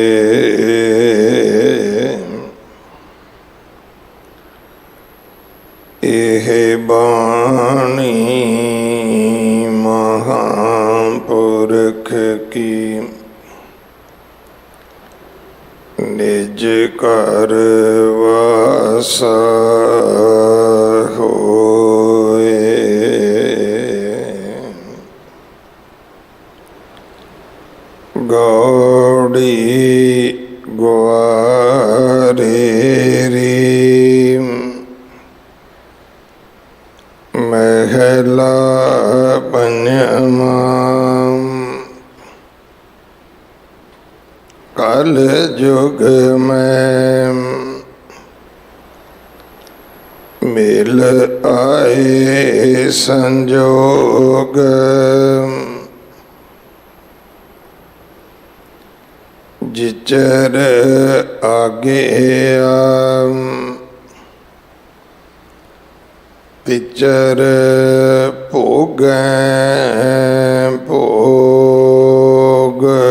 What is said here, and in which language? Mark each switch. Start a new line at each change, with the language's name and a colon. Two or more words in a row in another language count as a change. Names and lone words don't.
Punjabi: ਏਹ ਬਾਣੀ ਮਹਾਪੁਰਖ ਕੀ ਨਿਜ ਕਰ ਵਾਸਾ ਹੋਏ। ਗੌੜੀ ਗੁਆਰੇਰੀ ਮਹਲਾ ਪੰਜਵਾ। ਕਲ ਯੁਗ ਮੇਂ ਮਿਲ ਆਏ ਸੰਜੋਗ। ਜਿਚਰ ਆਗੇ ਤਿਚਰ ਭੋਗੈ ਭੋਗ।